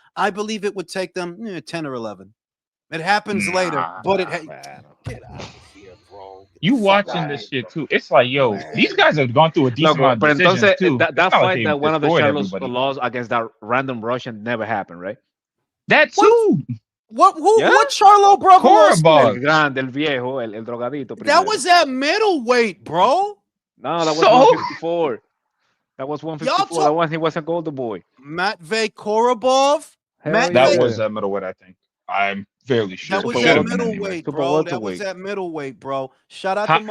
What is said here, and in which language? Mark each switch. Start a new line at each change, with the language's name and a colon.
English: I believe it would take them 10 or 11. It happens later, but get out of here, bro. You watching this shit too? It's like, yo, these guys have gone through a decent amount of decisions too. That fight that one of the Charlos lost against that random Russian never happened, right? That too. What Charlo brother lost?
Spanish: El grande, el viejo, el drogadito.
English: That was at middleweight, bro. No, that was 154. That was 154. That one he wasn't Golden Boy. Matvey Korobov. That was at middleweight, I think. I'm fairly sure. That was at middleweight, bro. That was at middleweight, bro. Shout out to